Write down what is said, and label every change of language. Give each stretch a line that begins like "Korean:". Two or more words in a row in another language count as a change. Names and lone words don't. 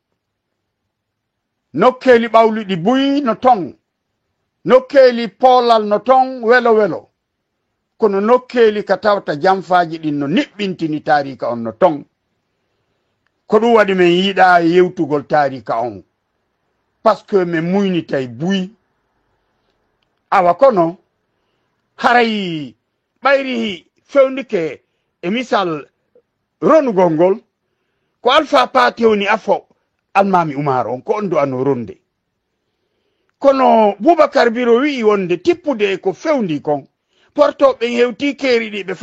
Fula: nokkeli ɓawliɗi buyi no ton nokkeli poolal no ton welo welo kono nokkeli ka tawta jamfaji ɗin no niɓɓintini tarika on no ton ko ɗum waɗi min yiiɗa yewtugol tarika on
French: par ce que
Fula: min muynitay buyi awa kono haray ɓayri fewnike e misal ronugol ngol ko Alpha Paté woni afo almami Oumar on ko on du'ano ronde kono Boubacar Biro wi'i wonde tippude ko fewndi kon portoɓe hewti keeri ɗi ɓe